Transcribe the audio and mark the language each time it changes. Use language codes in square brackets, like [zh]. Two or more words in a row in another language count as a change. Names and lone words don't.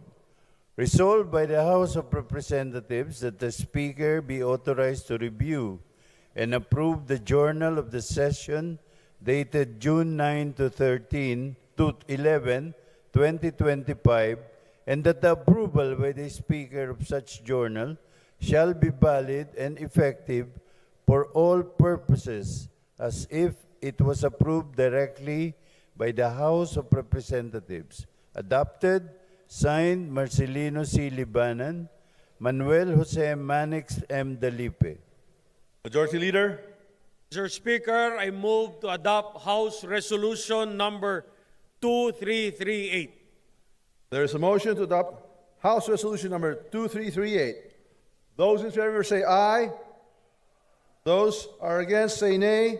[en] Resolved by the House of Representatives that the Speaker be authorized to review and approve the Journal of the Session dated June 9 to 11, 2025, and that the approval by the Speaker of such journal shall be valid and effective for all purposes as if it was approved directly by the House of Representatives. Adopted, signed, Marcelino C. Libanan, Manuel Jose Manix M. Dalipe. Majority Leader, Mr. Speaker, I move to adopt House Resolution Number 2338. there is a motion to adopt House Resolution Number 2338. Those in favor say aye. Those are against say nay.